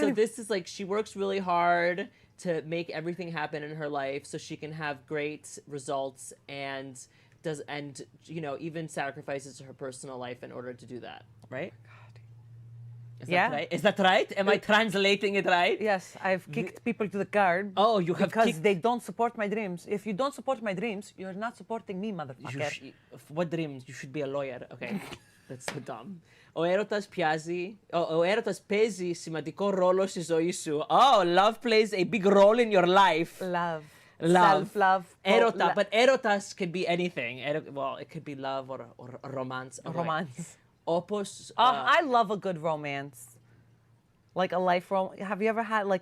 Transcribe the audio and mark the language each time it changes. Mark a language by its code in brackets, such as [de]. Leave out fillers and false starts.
[en] so this is like, she works really hard to make everything happen in her life so she can have great results and even sacrifices her personal life in order to do that, right? Is that right? Is that right? Am I translating it right? Yes, I've kicked people to the curb. Oh, you have because kicked... they don't support my dreams. If you don't support my dreams, you're not supporting me, motherfucker. What dreams? You should be a lawyer. Okay, that's so dumb. [el] Ο έρωτας παίζει σημαντικό ρόλο στη ζωή σου. [en] Oh, love plays a big role in your life. Love. Self-love. [el] Έρωτα. [en] But έρωτας can be anything. Well, it could be love or romance. Romance. [el] Όπως... [en] I love a good romance. Like a life romance. Have you ever had like